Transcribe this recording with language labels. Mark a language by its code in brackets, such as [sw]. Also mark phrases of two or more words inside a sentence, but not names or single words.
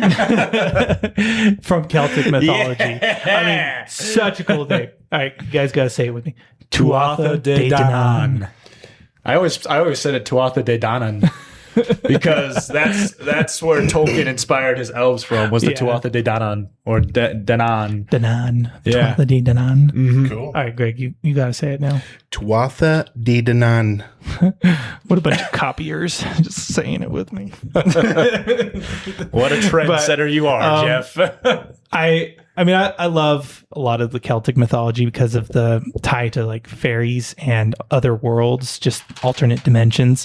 [en] From Celtic mythology. Yeah. I mean, such a cool name. All right, you guys got to say it with me. Tuatha De Danann. I always said it Tuatha De Danann. because that's where Tolkien inspired his elves from, was the Yeah. Tuatha De Danann, or Danann. Danann. Yeah. Tuatha De Danann. Cool. All right, Greg, you got to say it now. Tuatha De Danann. What a bunch of copiers just saying it with me. What a trendsetter you are, Jeff. I mean, I love a lot of the Celtic mythology because of the tie to like fairies and other worlds, just alternate dimensions.